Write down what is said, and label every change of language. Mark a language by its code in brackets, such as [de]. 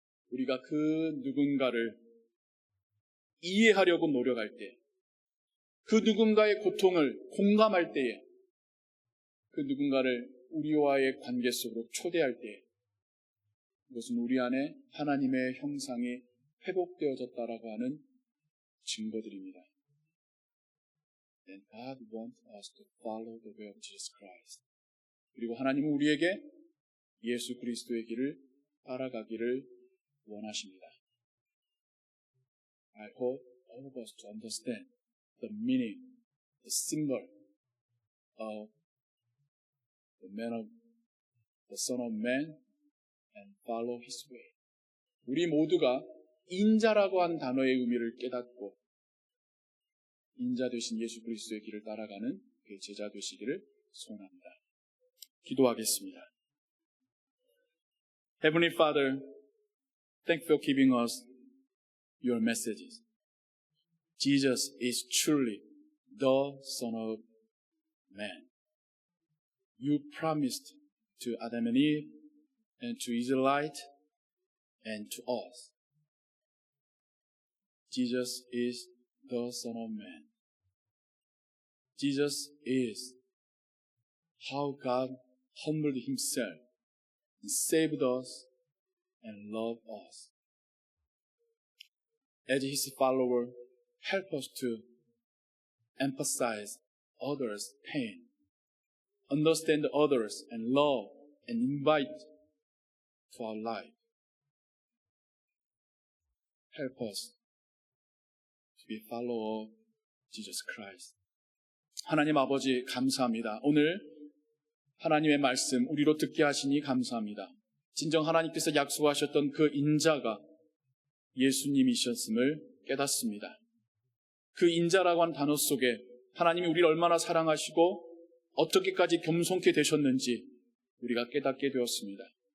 [ko] 우리가 그 누군가를 이해하려고 노력할 때, 그 누군가의 고통을 공감할 때에, 그 누군가를 우리와의 관계 속으로 초대할 때에, 이것은 우리 안에 하나님의 형상이 회복되어졌다라고 하는 증거들입니다. [en] And God wants us to follow the way of Jesus Christ. [ko] 그리고 하나님은 우리에게 예수 그리스도의 길을 따라가기를 원하십니다. [en] I hope all of us to understand the meaning, the symbol of the Son of Man and follow His way. [ko] 우리 모두가 인자라고 한 단어의 의미를 깨닫고 인자 되신 예수 그리스도의 길을 따라가는 그 제자 되시기를 소원합니다. 기도하겠습니다. [en] Heavenly Father, thank you for giving us your messages. Jesus is truly the Son of Man. You promised to Adam and Eve and to Israelite and to us. Jesus is the Son of Man. Jesus is how God humbled Himself and saved us and loved us. As His follower, help us to emphasize others' pain, understand others, and love and invite to our life. Help us to be a follower of Jesus Christ. [ko] 하나님 아버지 감사합니다. 오늘 하나님의 말씀 우리로 듣게 하시니 감사합니다. 진정 하나님께서 약속하셨던 그 인자가 예수님이셨음을 깨닫습니다. 그 인자라고 하는 단어 속에 하나님이 우리를 얼마나 사랑하시고 어떻게까지 겸손케 되셨는지 우리가 깨닫게 되었습니다.